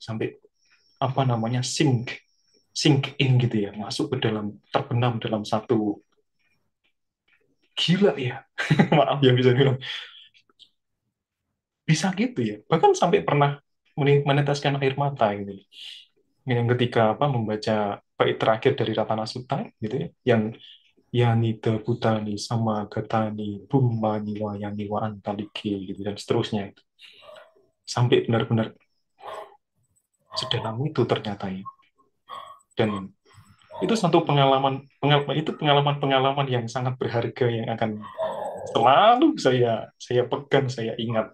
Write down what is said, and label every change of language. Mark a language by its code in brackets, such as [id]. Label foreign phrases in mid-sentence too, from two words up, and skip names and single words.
[id] Sampai [en] sink in [id] gitu ya, masuk ke dalam, terbenam dalam satu, gila ya. Maaf ya bisa bilang, bisa gitu ya. Bahkan sampai pernah meneteskan air mata gitu. Yang ketika membaca bait terakhir dari Ratana Sutta gitu ya, yang [pi] Yanita Bhutani sama Gatani Bumma Niwa Yani Wa Antalike [id] gitu dan seterusnya. sampai benar-benar sedalam itu ternyata ya. Dan itu satu pengalaman yang sangat berharga yang akan selalu saya pegang, saya ingat.